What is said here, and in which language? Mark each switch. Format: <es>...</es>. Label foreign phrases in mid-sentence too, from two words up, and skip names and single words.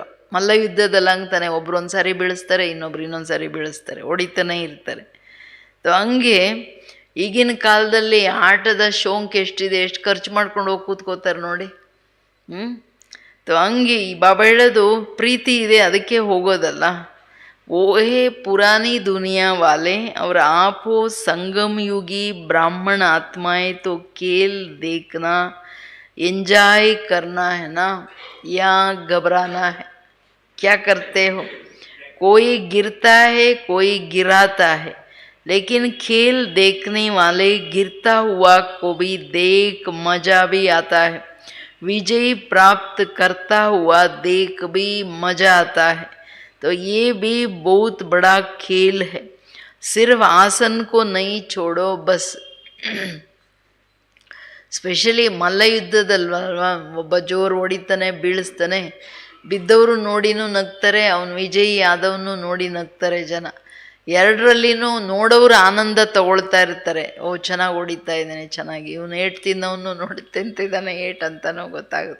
<kn>ಮಲ್ಲ ಯುದ್ಧದಲ್ಲಿ ಹಂಗ್ತಾನೆ, ಒಬ್ರು ಒಂದು ಸಾರಿ ಬೀಳಿಸ್ತಾರೆ, ಇನ್ನೊಂದು ಸಾರಿ ಬೀಳಿಸ್ತಾರೆ, ಹೊಡಿತಾನೆ ಇರ್ತಾರೆ. ಹಂಗೆ ಈಗಿನ ಕಾಲದಲ್ಲಿ ಆಟದ ಶೋಂಕ್ ಎಷ್ಟಿದೆ, ಎಷ್ಟು ಖರ್ಚು ಮಾಡ್ಕೊಂಡು ಹೋಗಿ ಕೂತ್ಕೋತಾರೆ ನೋಡಿ. ಹಂಗೆ ಈ ಬಾಬಾ ಹೇಳೋದು, ಪ್ರೀತಿ ಇದೆ ಅದಕ್ಕೆ ಹೋಗೋದಲ್ಲ.</kn> <hi>ओहे पुरानी दुनिया वाले और आप हो संगम युगी ब्राह्मण आत्माएं, तो खेल देखना एंजॉय करना है ना, या घबराना है? क्या करते हो? कोई गिरता है, कोई गिराता है, लेकिन खेल देखने वाले गिरता हुआ को भी देख मजा भी आता है, विजय प्राप्त करता हुआ देख भी मजा आता है. तो ये भी बहुत बड़ा खेल है. सिर्फ आसन को नहीं छोड़ो बस.</hi> <kn>ಸ್ಪೆಷಲಿ ಮಲ್ಲ ಯುದ್ಧದಲ್ವಲ್ವಾ, ಒಬ್ಬ ಜೋರು ಹೊಡಿತಾನೆ, ಬೀಳಿಸ್ತಾನೆ, ಬಿದ್ದವರು ನೋಡಿನೂ ನಗ್ತಾರೆ, ಅವನು ವಿಜಯಿ ಆದವನು ನೋಡಿ ನಗ್ತಾರೆ ಜನ. ಎರಡರಲ್ಲಿನೂ ನೋಡೋರು ಆನಂದ ತಗೊಳ್ತಾ ಇರ್ತಾರೆ. ಓ ಚೆನ್ನಾಗಿ ಹೊಡಿತಾ ಇದ್ದಾನೆ, ಚೆನ್ನಾಗಿ, ಇವನು ಏಟು ತಿನ್ನೋನು ನೋಡಿ ತಿಂತಿದ್ದಾನೆ ಏಟು ಅಂತನೋ ಗೊತ್ತಾಗುತ್ತೆ.</kn>